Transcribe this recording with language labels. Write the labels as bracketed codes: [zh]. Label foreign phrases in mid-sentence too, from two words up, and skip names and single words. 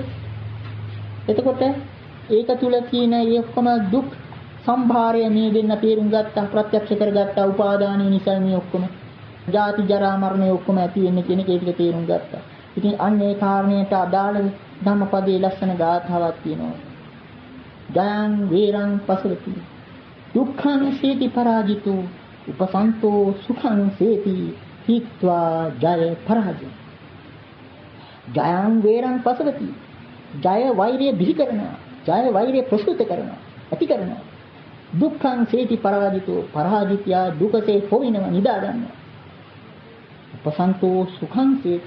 [si] එතකොට ඒක තුල කියන ඒ ඔක්කොම දුක් සම්භාරය මේ දෙන්න තේරුම් ගත්තා, ප්‍රත්‍යක්ෂ කරගත්තා. උපාදානිය නිසා මේ ඔක්කොම ජාති ජරා මරණය ඔක්කොම ඇති වෙන්නේ කියන එක ඒක තේරුම් ගත්තා. ඉතින් අන්න ඒ කාරණයට අදාළ ධම්මපදයේ ලස්සන ගාථාවක් තියෙනවා. [pi] ජයං වීරං පසරති දුක්ඛං සීති පරාජිතෝ උපසන්තෝ සුඛං සේති හිත්වා ජය පරාජය. ජයං වේරං පසවති. [si] ජය වෛරය බිහි කරනවා. ජය වෛරය ප්‍රසූත කරනවා. ඇති කරනවා. [pi] දුක්ඛං සේති පරාජිතෝ. [si] පරාජිතයා දුකසේ හොවිනවා නිදා ගන්නවා. [pi] උපසන්තෝ සුඛං සේති.